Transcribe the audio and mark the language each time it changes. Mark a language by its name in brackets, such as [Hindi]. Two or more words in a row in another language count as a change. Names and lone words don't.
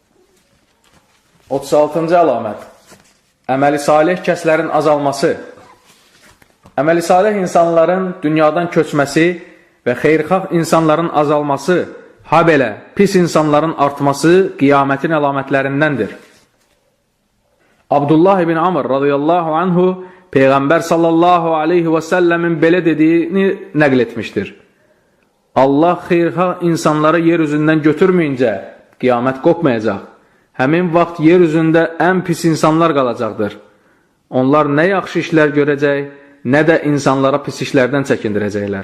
[Azerbaijani] 36-cı əlamət. Əməli salih kəslərin azalması. Əməli salih insanların dünyadan köçməsi və xeyirxah insanların azalması, habelə pis insanların artması qiyamətin əlamətlərindəndir. Abdullah ibn Amr radiyallahu anhu Peyğəmbər sallallahu aleyhi və səlləmin belə dediyini nəql etmişdir. Allah xeyirxah insanları yer üzündən götürməyincə qiyamət qopmayacaq. Həmin vaxt yer üzündə ən pis insanlar qalacaqdır. Onlar nə yaxşı işlər görəcək, nə də insanlara pis işlərdən çəkindirəcəklər.